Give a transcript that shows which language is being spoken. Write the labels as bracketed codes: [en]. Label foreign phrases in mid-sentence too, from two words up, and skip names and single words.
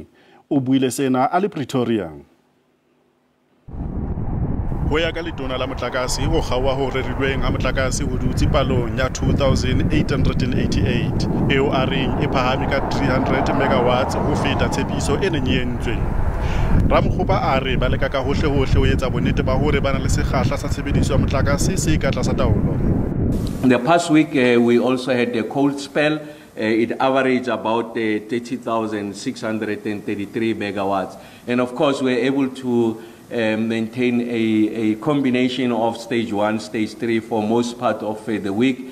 [st] O buile sena a le Pretoria. Ho ya ka letona la motlakase go kgawa ho rerilweng ha motlakase ho dutse palong ya 2888 eo a reng e phahame ka 300 megawatts ho feta tshepiso e nenyentsweng. Ramokgopa a re ba leka ka hohle hohle ho etsa bonnete ba hore bana le sekgahla sa tshebediso ya motlakase se ka tlasa taolo. [en] In the past week we also had a cold spell. It averaged about 30,633 megawatts. And of course, we're able to maintain a combination of stage 1, stage 3 for most part of the week.